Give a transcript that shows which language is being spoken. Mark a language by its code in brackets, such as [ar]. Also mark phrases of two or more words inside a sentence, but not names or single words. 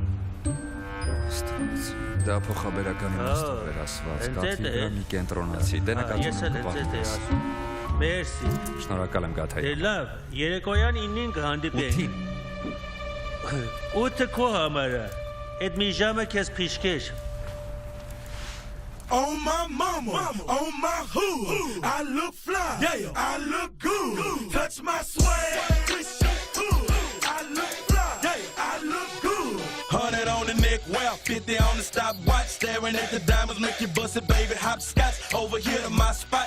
[hy] Դա փոխաբերական իմաստով էր ասված, կաթի վրա մի կենտրոնացի, դե նկատում եմ կպահվես։ Մերսի։ Շնորհակալ եմ Գաթայի։ Դե լավ, երեկոյան 9-ին կհանդիպենք։ 8-ը քո համար է, այդ մի ժամը քեզ փիշքեր։ [en] On my mama, on my hood. I look fly, yeah, I look good. Touch my swag, twist your hood. I look fly, yeah, I look good. 100 on the neck, well, 50 on the stopwatch. Staring at the diamonds, make you bust it, baby. Hopscotch over here to my spot.